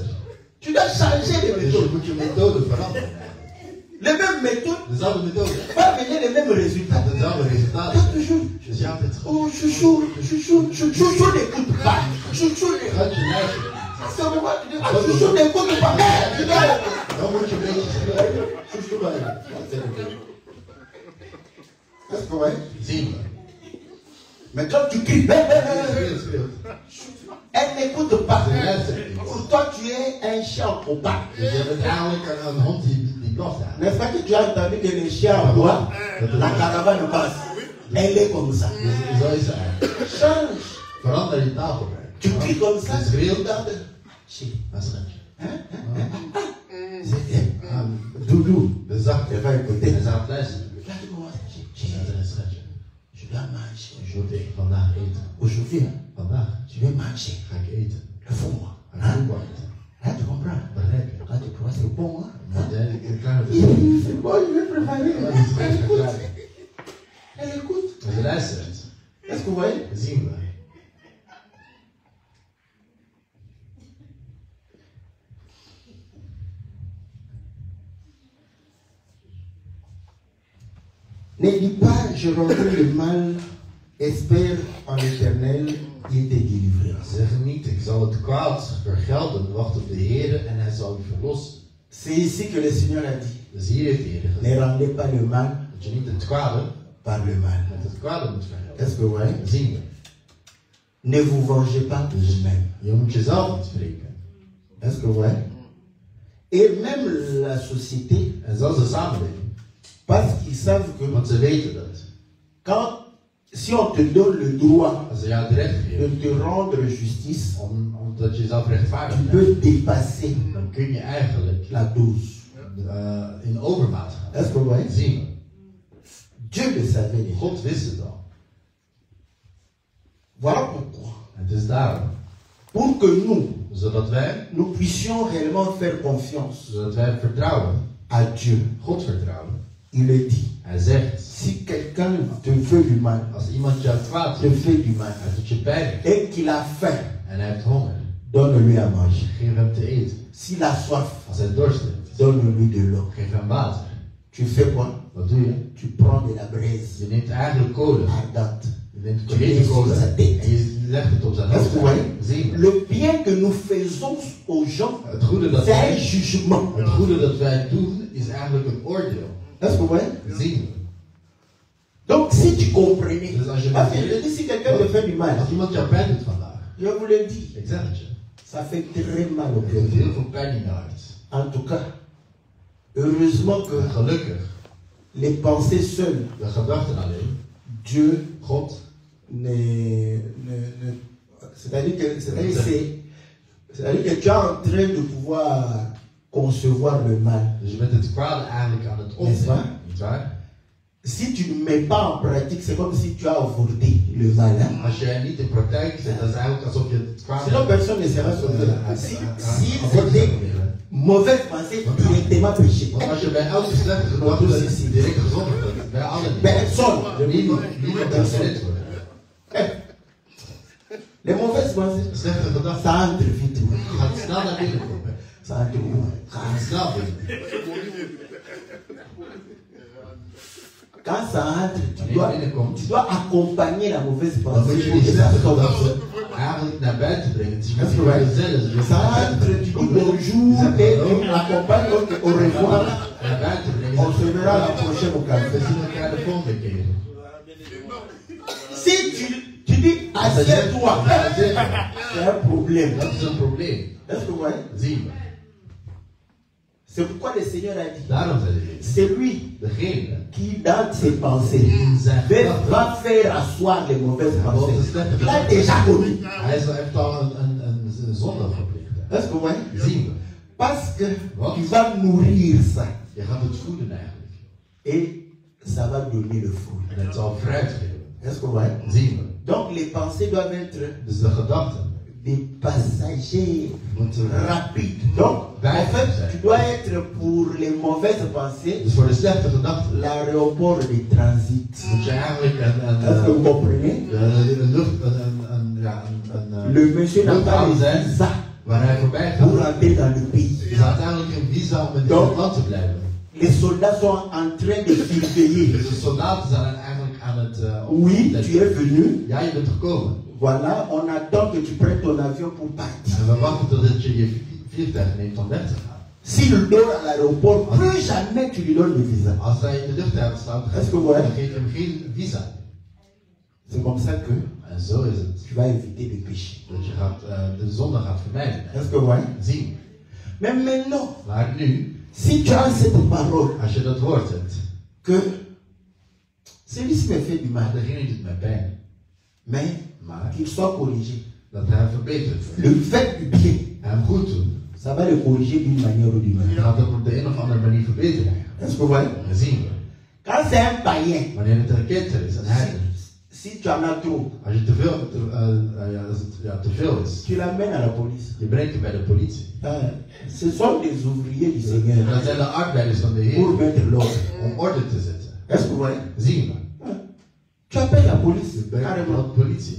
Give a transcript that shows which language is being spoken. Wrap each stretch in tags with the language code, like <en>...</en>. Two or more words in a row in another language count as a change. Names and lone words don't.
<fr>Tu dois changer de</fr> <nl>Dus je</nl> <fr>méthode.</fr> <nl>moet je methode veranderen.</nl> <fr>Les mêmes méthodes,</fr> <nl>Dezelfde methode.</nl> <fr>pas venir les mêmes résultats.</fr> <nl>Dezelfde resultaten.</nl> <fr>Pas toujours.</fr> <nl>Dus je hebt het goed.</nl> <fr>Oh, chouchou, chouchou, chouchou n'écoute pas. Chouchou n'écoute pas.</fr> <nl>Gaat je luisteren.</nl> <fr>C'est au moment où tu dis, ah, chouchou n'écoute pas. Tu dois-</fr> <nl>Dan moet je een beetje spelen.</nl> <fr>Chouchou va aller. Est-ce que ouais?</fr> <nl>Zien we.</nl> <fr>Mais quand tu cries,</fr> <nl>Speelt, speelt.</nl> <fr>elle n'écoute pas.</fr> <nl>Ze luistert niet.</nl> <fr>Pour toi, tu es un chien en combat.</fr> <nl>Dus je bent eigenlijk een hond die blaft aan.</nl> <fr>N'est-ce pas que tu as entendu que les chiens en bois, la caravane passe. Elle est comme ça.</fr> <nl>Dus zo is het eigenlijk.</nl> <fr>Change.</fr> <nl>Verander je taalgebruik.</nl> <fr>Tu cries comme ça,</fr> <nl>Je</nl> <fr>tu</fr> <nl>schreeuwt.</nl> <fr>regardes. Chérie.</fr> <nl>Dat is het.</nl> <fr>Doudou.</fr> <nl>De zachte.</nl> <fr>Elle va écouter.</fr> <nl>Hij zou het luisteren.</nl> <fr>Regarde-moi,</fr> <nl>Ja,</nl> <fr>chérie.</fr> <nl>dat is schatje.</nl> <fr>Je dois manger</fr> <nl>Moet</nl> <fr>aujourd'hui.</fr> <nl>ik vandaag eten.</nl> <fr>Aujourd'hui, hein,</fr> <nl>Vandaag</nl> <fr>tu veux manger.</fr> <nl>ga ik eten.</nl> <fr>Le fond-moi.</fr> <nl>Ga ik</nl> <fr>Hein?</fr> <nl>voetbal eten.</nl> <fr>Hein, tu comprends?</fr> <nl>Begrijp je?</nl> <fr>Quand tu pourras, c'est bon. Hein?</fr> <nl>Want ik kan het</nl> <fr>C'est bon, je vais préparer.</fr> <nl>Dat is</nl> <fr>Elle</fr> <nl>echt</nl> <fr>écoute.</fr> <nl>klaar.</nl> <fr>Elle écoute.</fr> <nl>Ze luistert.</nl> <fr>Est-ce que vous voyez?</fr> <nl>Dat zien we.</nl> <fr>Ne dis pas, je rendrai le mal, espère en l'éternel, il te délivrera.</fr> <nl>Zeg niet, ik zal het kwaad vergelden. Wacht op de Heer en hij zal u verlossen.</nl> <fr>C'est ici que le Seigneur a dit,</fr> <nl>Dus hier heeft de Heer gezegd.</nl> <fr>ne rendez pas le mal</fr> <nl>Dat je niet het kwade</nl> <fr>par le mal.</fr> <nl>met het kwade moet vergelden.</nl> <fr>Est-ce que vous voyez?</fr> <nl>Dat zien we.</nl> <fr>Ne vous vengez pas de vous-même.</fr> <nl>Je moet jezelf niet spreken.</nl> <fr>Est-ce que vous voyez? Et même la société,</fr> <nl>En zelfs de samenleving.</nl> <fr>parce qu'ils savent que</fr> <nl>Want ze weten dat.</nl> <fr>quand, si on te donne le droit</fr> <nl>Als ze jou het recht</nl> <fr>de</fr> <nl>geven,</nl> <fr>te rendre justice,</fr> <nl>omdat je jezelf rechtvaardig</nl> <fr>tu</fr> <nl>bent,</nl> <fr>peux dépasser</fr> <nl>dan kun je eigenlijk</nl> <fr>la dose.</fr> <nl>in overmaat gaan.</nl> <fr>Est-ce que vous voyez?</fr> <nl>Dat zien we.</nl> <fr>Dieu le savait déjà.</fr> <nl>God wist het al.</nl> <fr>Voilà pourquoi.</fr> <nl>En het is daarom.</nl> <fr>Pour que</fr> <nl>Zodat wij,</nl> <fr>nous puissions réellement faire confiance</fr> <nl>zodat wij vertrouwen,</nl> <fr>à Dieu.</fr> <nl>God vertrouwen.</nl> <fr>Il le dit.</fr> <nl>Hij zegt,</nl> <fr>Si quelqu'un te fait du mal,</fr> <nl>als iemand jou kwaad</nl> <fr>te</fr> <nl>doet,</nl> <fr>fait du mal,</fr> <nl>hij doet je pijn</nl> <fr>et qu'il a faim,</fr> <nl>en hij heeft honger,</nl> <fr>donne-lui à manger.</fr> <nl>geef hem te eten.</nl> <fr>S'il a soif,</fr> <nl>Als hij dorst heeft,</nl> <fr>donne-lui de l'eau.</fr> <nl>geef hem water.</nl> <fr>Tu fais quoi?</fr> <nl>Wat doe je?</nl> <fr>Tu prends de la braise</fr> <nl>Je neemt eigenlijk kolen.</nl> <fr>ardente.</fr> <nl>Je neemt</nl> <fr>Tu mets</fr> <nl>hete</nl> <fr>sur</fr> <nl>kolen</nl> <fr>sa tête.</fr> <nl>en je legt het op zijn</nl> <fr>Est-ce que vous voyez?</fr> <nl>hoofd. Zie je?</nl> <fr>Le bien que nous faisons aux gens,</fr> <nl>Het goede dat</nl> <fr>c'est un</fr> <nl>wij,</nl> <fr>jugement.</fr> <nl>het goede dat wij doen is eigenlijk een oordeel.</nl> <fr>Est-ce que vous voyez?</fr> <nl>Zien we.</nl> <fr>Donc si tu comprenais,</fr> <nl>Dus als je</nl> <fr>parce que je dis si quelqu'un te fait du mal,</fr> <nl>Als iemand jou pijn doet vandaag,</nl> <fr>je vous le dis,</fr> <nl>ik zeg het je,</nl> <fr>ça fait très mal au</fr> <nl>het</nl> <fr>cœur.</fr> <nl>doet heel veel pijn in je hart.</nl> <fr>En tout cas, heureusement que</fr> <nl>En gelukkig,</nl> <fr>les pensées seules,</fr> <nl>de gedachten alleen,</nl> <fr>Dieu</fr> <nl>God,</nl> <fr>c'est-à-dire que tu es en train de pouvoir concevoir le mal.</fr> <nl>dus je bent het kwade eigenlijk aan het</nl> <fr>N'est-ce pas?</fr> <nl>opnemen, nietwaar?</nl> <fr>Si tu ne mets pas en pratique, c'est comme si tu as avorté le mal. Hein?</fr> <nl>Als jij niet in praktijk zet, dan is het eigenlijk alsof je het kwade</nl> <fr>Sinon, personne ne sera sauvé. Si c'était mauvaise pensée, directement péché.</fr> <nl>Want als je bij elke slechte gedachte direct gezond wordt, bij alle niet.</nl> <fr>Personne.</fr> <nl>Niemand kan gered worden.</nl> <fr>Les mauvaises pensées,</fr> <nl>Slechte gedachten</nl> <fr>ça entre vite.</fr> <nl>gaat snel naar binnen komen.</nl> <fr>Ça entre où?</fr> <nl>Gaat snel binnen.</nl> <fr>Quand ça entre,</fr> <nl>Wanneer binnenkomt,</nl> <fr>tu dois accompagner la mauvaise</fr> <nl>dan</nl> <fr>pensée</fr> <nl>moet je</nl> <fr>pour</fr> <nl>die</nl> <fr>que ça</fr> <nl>slechte</nl> <fr>sorte.</fr> <nl>gedachten eigenlijk naar buiten brengen. Dus je moet</nl> <fr>Est-ce que</fr> <nl>die</nl> <fr>ouais?</fr> <nl>zelf.</nl> <fr>Ça entre, tu dis bonjour et tu l'accompagnes au revoir.</fr> <nl>Naar buiten brengen.</nl> <fr>On se verra la prochaine au</fr> <nl>We</nl> <fr>café.</fr> <nl>zien elkaar de volgende keer.</nl> <fr>Si tu dis assieds-toi, c'est un problème.</fr> <nl>Dat is een probleem.</nl> <fr>Est-ce que vous voyez?</fr> <nl>Zien we.</nl> <fr>C'est pourquoi le Seigneur a dit,</fr> <nl>Daarom zei de Heer,</nl> <fr>c'est lui</fr> <nl>degene</nl> <fr>qui, dans ses pensées,</fr> <nl>in zijn gedachten,</nl> <fr>va faire asseoir les mauvaises</fr> <nl>hij wil de</nl> <fr>pensées.</fr> <nl>slechte</nl> <fr>Il a</fr> <nl>gedachten.</nl> <fr>déjà connu.</fr> <nl>Hij heeft al een zonde gepleegd.</nl> <fr>Est-ce que vous voyez?</fr> <nl>Zien we.</nl> <fr>Parce que</fr> <nl>Wat?</nl> <fr>tu vas nourrir ça.</fr> <nl>Je gaat het voeden eigenlijk.</nl> <fr>Et ça va donner le fruit.</fr> <nl>En het zal fruit geven.</nl> <fr>Est-ce que vous voyez?</fr> <nl>Zien we.</nl> <fr>Donc les pensées doivent être</fr> <nl>Dus de gedachten</nl> <fr>des passagers</fr> <nl>moet</nl> <fr>rapides. Donc, en fait, tu dois être pour les mauvaises pensées</fr> <nl>Dus voor de slechte gedachten</nl> <fr>l'aéroport de transit.</fr> <nl>moet je eigenlijk</nl> <fr>Est-ce que vous comprenez? Le monsieur n'a pas de visa</fr> <nl>waar hij voorbij</nl> <fr>pour</fr> <nl>gaat.</nl> <fr>rentrer dans le pays.</fr> <nl>Er is uiteindelijk geen visa om in dit land te blijven.</nl> <fr>Les soldats sont en train de surveiller.</fr> <nl>Dus de soldaten zijn eigenlijk aan het</nl> <fr>Oui, tu es venu.</fr> <nl>Ja, je bent gekomen.</nl> <fr>Voilà, on attend que tu prennes ton avion pour partir.</fr> <nl>En we wachten totdat je je vliegtuig neemt om weg te gaan.</nl> <fr>S'il dort à l'aéroport, plus jamais tu lui donnes le visa.</fr> <nl>Als hij in de luchthaven staat, dan geef je hem geen visa.</nl> <fr>C'est comme ça que</fr> <nl>En zo is het.</nl> <fr>tu vas éviter le péché.</fr> <nl>Dat je de zonde gaat vermijden.</nl> <fr>Est-ce que ouais?</fr> <nl>Zien.</nl> <fr>Mais maintenant,</fr> <nl>Maar nu,</nl> <fr>si tu as cette parole,</fr> <nl>als je dat woord hebt,</nl> <fr>que celui-ci me fait du mal,</fr> <nl>degene doet mij pijn.</nl> <fr>mais</fr> <nl>Maar</nl> <fr>qu'il soit corrigé.</fr> <nl>dat hij verbeterd wordt.</nl> <fr>Le fait du bien,</fr> <nl>Hem goed doen.</nl> <fr>ça va le corriger d'une manière ou d'une</fr> <nl>Je</nl> <fr>autre.</fr> <nl>gaat dat op de een of andere manier verbeteren.</nl> <fr>Est-ce que ouais?</fr> <nl>Dat zien we.</nl> <fr>Quand c'est un païen,</fr> <nl>Wanneer het een kinter is, een heiden.</nl> <fr>si tu en as trop,</fr> <nl>Als je te veel is,</nl> <fr>tu l'amènes à la police.</fr> <nl>je brengt hem bij de politie.</nl> <fr>Ce sont des ouvriers du Seigneur</fr> <nl>Dat zijn de arbeiders van de</nl> <fr>pour</fr> <nl>Heer</nl> <fr>mettre l'ordre.</fr> <nl>om orde te zetten.</nl> <fr>Est-ce que ouais?</fr> <nl>Zien we.</nl> <fr>Tu appelles la police,</fr> <nl>Je brengt</nl> <fr>carrément.</fr> <nl>de politie.</nl>